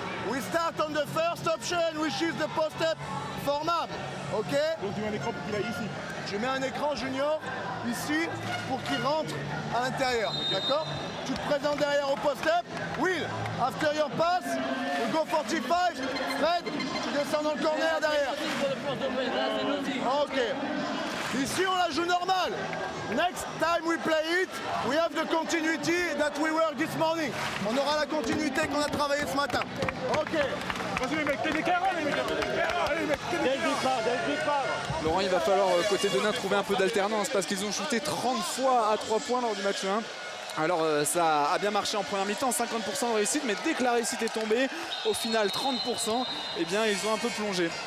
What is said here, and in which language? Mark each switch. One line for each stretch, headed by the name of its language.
English: We start on the first option, which is the post-up for Mam. Ok.
French: Donc tu mets un écran pour qu'il aille ici. Je mets un écran Junior ici pour qu'il rentre à l'intérieur. D'accord. Tu te présentes derrière au post-up.
English: Will, after your pass, we go 45.
French: Fred, tu descends dans le corner derrière. Ok. Ici, on la joue normale.
English: Next time we play it, we have the continuity that we work this morning.
French: On aura la continuité qu'on a travaillé ce matin. Ok. Vas-y les mecs, t'es des carats les mecs. Allez les mecs, t'es des carats. Laurent, il va falloir côté Denain trouver un peu d'alternance parce qu'ils ont shooté 30 fois à 3 points lors du match 1. Alors ça a bien marché en première mi-temps, 50% de réussite, mais dès que la réussite est tombée, au final 30%, eh bien ils ont un peu plongé.